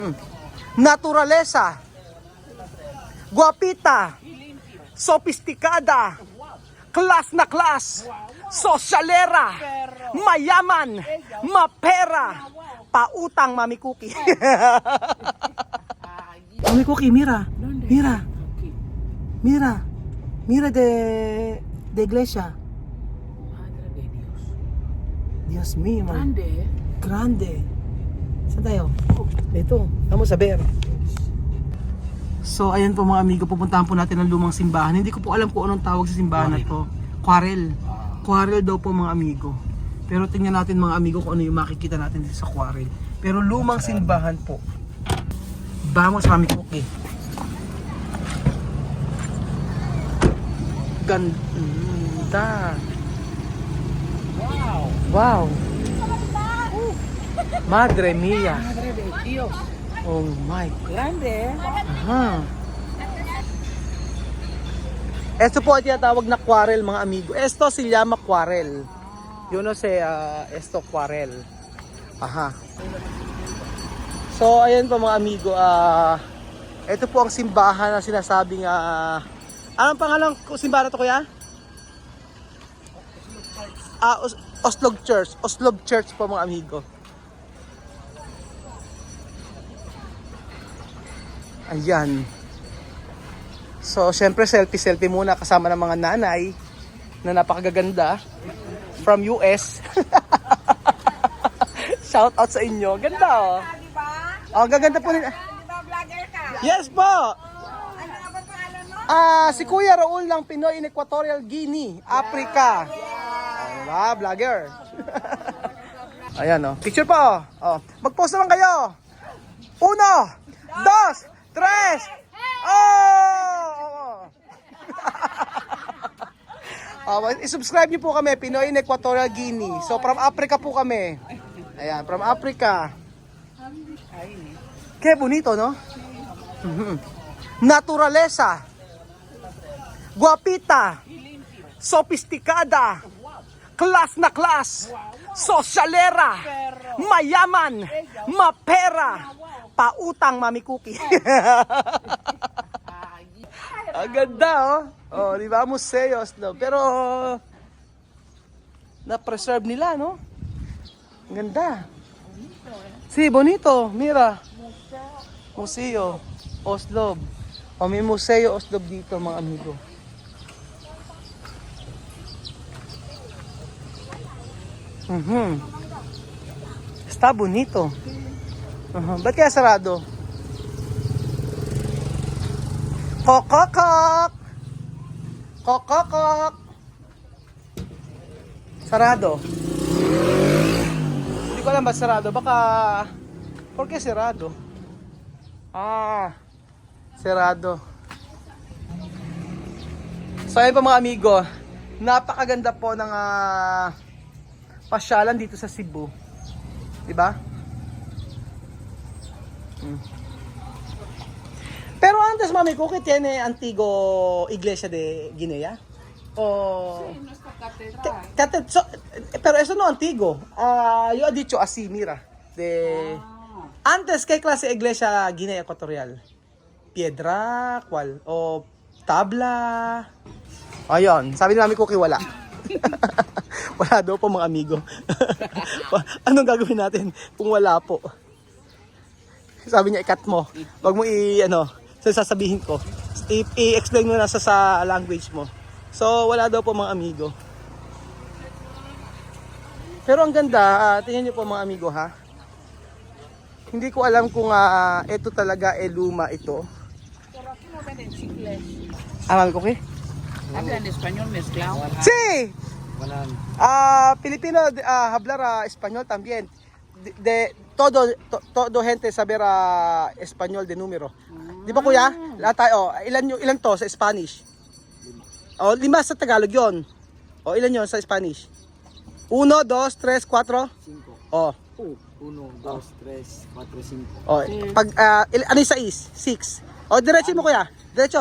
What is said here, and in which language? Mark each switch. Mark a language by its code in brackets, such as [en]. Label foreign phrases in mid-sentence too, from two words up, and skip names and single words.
[es] Naturaleza, guapita, [tl] sofistikada, klas na klas, sosyalera, mayaman, mapera, pautang Mami Cookie. [es] Mami Cookie, mira, mira, mira, mira de iglesia. Madre de Dios. Dios mío, man. Grande, eh. Grande. [tl] Saan tayo? Dito. [es] Vamos a ver. [tl] So, ayan po mga amigo, pupuntahan po natin ang lumang simbahan. Hindi ko po alam kung anong tawag sa simbahan na to. Quarel. Quarel daw po mga amigo. Pero tingnan natin mga amigo kung ano yung makikita natin dito sa Quarel. Pero lumang simbahan po. Vamos, Mami Cookie. Ganda. Wow. [es] Wow. Madre mia. Madre de Dios. [en] Oh my. [es] Grande, eh. [tl] Aha. Esto po ay tinatawag na quarel mga amigo. [es] Esto se llama quarel. Yo no sé, esto quarel. Aha. [tl] So ayan po mga amigo, ito po ang simbahan na sinasabing anong pangalan simbahan na to kuya? Oslog Church. Oslog Church po mga amigo. Ayan. So, syempre selfie muna kasama ng mga nanay na napakagaganda from US. Shout out sa inyo. Ganda oh. Oh, gaganda po nila. Di ba vlogger ka? Yes po. Ano nga ba pangalan mo? Si Kuya Raul ng Pinoy in Equatorial Guinea, Africa. Diba, vlogger. Ayan oh. Picture po. Oh. Mag-post naman kayo. 1, 2, 3. Oh! I-subscribe niyo po kami, Pinoy in Equatorial Guinea. So from Africa po kami. Ayan, [en] from Africa. [tl] Kaya bonito, no? [es] Naturaleza, guapita, [tl] sofistikada, klas na klas, sosyalera, mayaman, mapera, pautang Mami Cookie. Ang ganda oh. Oh, di ba? Museos no. Pero na-preserve nila, no? Ang ganda. Si, [es] bonito. Mira. Museo Oslob. [tl] O, may Museo Oslob dito, mga amigo. [es] Está bonito. [tl] Ba't kaya sarado? Kokokok! Kokokok! Sarado. Hindi ko alam ba sarado. Baka... [es] ¿Por qué sarado? Sarado. [tl] So ayun po mga amigo. Napakaganda po ng pasyalan dito sa Cebu. Diba? [es] Pero antes, Mami Cookie, tiene antigo Iglesia de Guinea? O... Sí, nuestra catedral. Pero eso no antiguo. Yo he dicho así, mira. Antes, ¿qué clase de iglesia Guinea Ecuatorial? Piedra, ¿cuál? O tabla? [tl] Ayun, sabi ni Mami Cookie, wala. Wala daw po mga amigo. Anong gagawin natin kung wala po? Sabi niya, ikat mo. Wag mo sasabihin ko. I-explain mo na sa language mo. So, wala daw po mga amigo. Pero ang ganda, tingnan niyo po mga amigo ha. Hindi ko alam kung ito talaga luma ito. [es] Pero aquí no venden chicles. Mami Cookie? Hablan español mezclado. Sí! Filipino hablar español también. Todo gente saber español de número. [tl] Di ba kuya? Lahat tayo. Ilan to sa Spanish? 5 sa Tagalog yon. Ilan yon sa Spanish? 1, 2, 3, 4? 5. Oh. 1, 2, 3, 4, 5. Pag ano yung 6? Diretso mo kuya. Diretso.